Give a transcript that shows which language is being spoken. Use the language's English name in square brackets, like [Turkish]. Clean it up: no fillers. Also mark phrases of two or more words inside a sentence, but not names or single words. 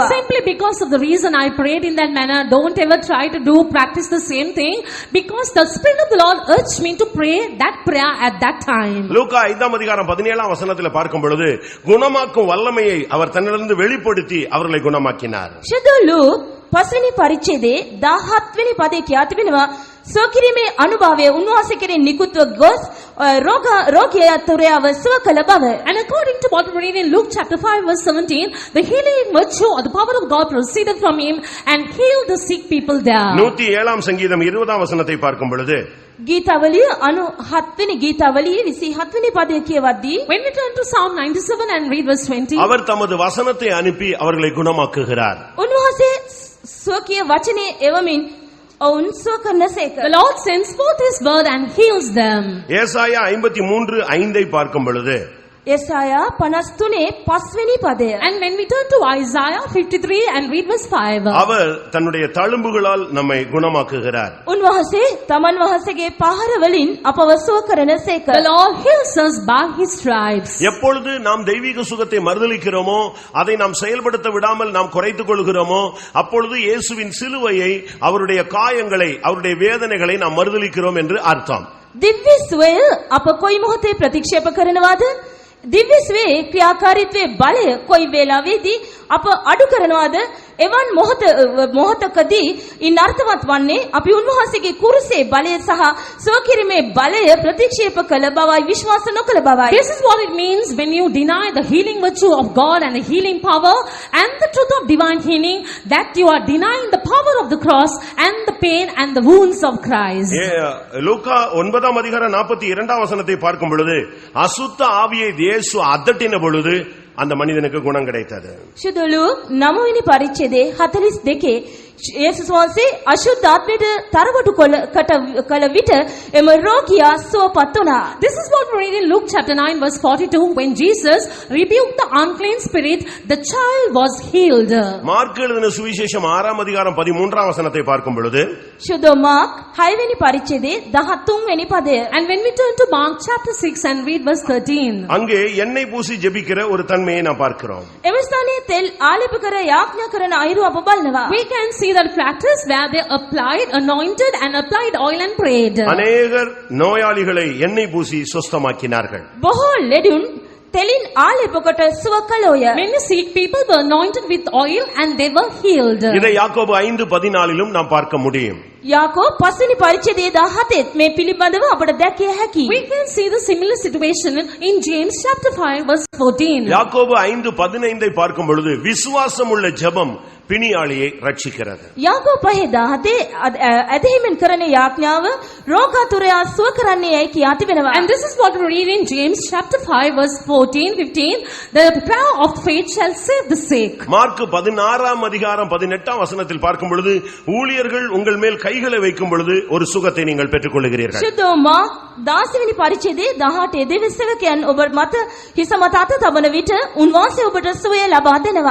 [English] Simply because of the reason I prayed in that manner, don't ever try to practice the same thing, because the Spirit of the Lord urged me to pray that prayer at that time. [Tamil] லூக்கா 5:17 பார்க்கும் பொழுது குணமாக்கும் வல்லமையை அவர் தன்னிலிருந்து வெளிப்படுத்தி அவர்களை குணமாக்கினார். [Sinhala] ශුද්ධ ලූක් 5 වෙනි පරිච්ඡේදයේ 17 වෙනි පදයේ කියා තිබෙනවා සුවකිරීමේ අනුභවය උන්වහන්සේ කෙරෙහි නිකුත්ව ගොස් රෝගියා තුරයව සුව කළ බව. [English] And according to what we read in Luke chapter 5 verse 17, the healing virtue or the power of God proceeded from him and healed the sick people there. [Tamil] 107 சங்கீதம் 20 வசனத்தை பார்க்கும் பொழுது [Sinhala] ගීතවලිය 97 වෙනි ගීතවලියේ 27 වෙනි පදය කියවද්දී [English] When we turn to Psalm 97 and read verse 20, [Tamil] அவர் தமது வசனத்தை அனுப்பி அவர்களை குணமாக்குகிறார். [Sinhala] උන්වහන්සේ ස්වකීය වචනේ එවමින් ඔවුන් සුව කරනසේක. [English] the Lord sends forth his word and heals them. [Tamil] ஏசாயா 53:5 பார்க்கும் பொழுது [Sinhala] යෙසායා 53 5 වෙනි පදය. [English] And when we turn to Isaiah 53 and read verse 5, [Tamil] அவர் தன்னுடைய தழும்புகளால் நம்மை குணமாக்குகிறார். [Sinhala] උන්වහන්සේ තමන් වහන්සේගේ පහර වලින් අපව සුව කරනසේක. [English] the Lord heals us by his stripes. [Tamil] எப்பொழுது நாம் தெய்வீக சுகத்தை மறுதலிக்கிறோமோ அதை நாம் செயல்படுத்த விடாமல் நாம் குறைத்துக் கொள்கிறோமோ அப்பொழுது இயேசுவின் சிலுவையை அவருடைய காயங்களை அவருடைய வேதனைகளை நாம் மறுதலிக்கிறோம் என்று அர்த்தம். [Sinhala] දිව්‍ය සුවය අප කොයි මොහොතේ ප්‍රතික්ෂේප කරනවාද? දිව්‍ය සුවේ ක්‍රියාකාරීත්වයේ බලය කොයි වේලාවෙදී අප අඩු කරනවාද? එවන් මොහොතකදී ඉන් අර්ථවත් වන්නේ අපි උන්වහන්සේගේ කුරුසේ බලය සහ සුවකිරීමේ බලය ප්‍රතික්ෂේප කළ බවයි විශ්වාස නොකළ බවයි. [English] This is what it means when you deny the healing virtue of God and the healing power and the truth of divine healing, that you are denying the power of the cross and the pain and the wounds of Christ. [Tamil] லூக்கா 9 அதிகாரம் 42 வசனத்தை பார்க்கும் பொழுது அசுத்த ஆவியை இயேசு அதட்டின பொழுது அந்த மனிதனுக்கு குணம் கிடைத்தது. [Sinhala] ශුද්ධ ලූක් 9 වෙනි පරිච්ඡේදයේ 42 යේසුස් වහන්සේ අශුද්ධ ආත්මයට තරවටු කළ විට එම රෝගියා සුවපත් වුණා. [English] This is what we read in Luke chapter 9 verse 42. When Jesus rebuked the unclean spirit, the child was healed. [Tamil] மார்க் எழுதின சுவிசேஷம் 6 அதிகாரம் 13 வசனத்தை பார்க்கும் பொழுது [Sinhala] ශුද්ධ මාක් 6 වෙනි පරිච්ඡේදයේ 13 වෙනි පදය. [English] And when we turn to Mark chapter 6 and read verse 13, [Tamil] அங்கே எண்ணெய் பூசி ஜெபிக்கிற ஒரு தன்மையை நாம் பார்க்கிறோம். [Sinhala] එම ස්ථානයේ තෙල් ආලේප කර යාඥා කරන අයුරු අප බලනවා. [English] we can see that practice where they applied, anointed and applied oil and prayed. [Tamil] அநேகர் நோயாளிகளை எண்ணெய் பூசி சுஸ்தமாக்கினார்கள். [Sinhala] බොහෝ ලෙඩුන් තෙලින් ආලේප කොට සුව කළෝය. [English] Many sick people were anointed with oil and they were healed. [Tamil] இதை யாக்கோபு 5:14 நாம் பார்க்க முடியும். [Sinhala] යාකෝබ් 5 වෙනි පරිච්ඡේදයේ 17 මේ පිළිබඳව අපට දැකිය හැකියි. [English] We can see the similar situation in James chapter 5 verse 14. [Tamil] யாக்கோபு 5:15 பார்க்கும் பொழுது விசுவாசம் உள்ள ஜெபம் பிணியாளியை ரட்சிக்கிறது. [Sinhala] යාකෝබ් 5:17 ඇදහිමින් කරන යාඥාව රෝගාතුරයා සුව කරන්නේ යයි කියා තිබෙනවා. [English] And this is what we read in James chapter 5 verse 14-15. The prayer of faith shall save the sick. [Tamil] மார்க் 16 அதிகாரம் 18 வசனத்தில் பார்க்கும் பொழுது ஊழியர்கள் உங்கள் மேல் கைகளை வைக்கும் பொழுது ஒரு சுகத்தை நீங்கள் பெற்றுக் கொள்கிறீர்கள். [Sinhala] ශුද්ධ මාක් 16 වෙනි පරිච්ඡේදයේ 18 දෙවි සේවකයන් ඔබ මත හිස මත අත තබන විට උන්වහන්සේ ඔබට සුවය ලබා දෙනවා.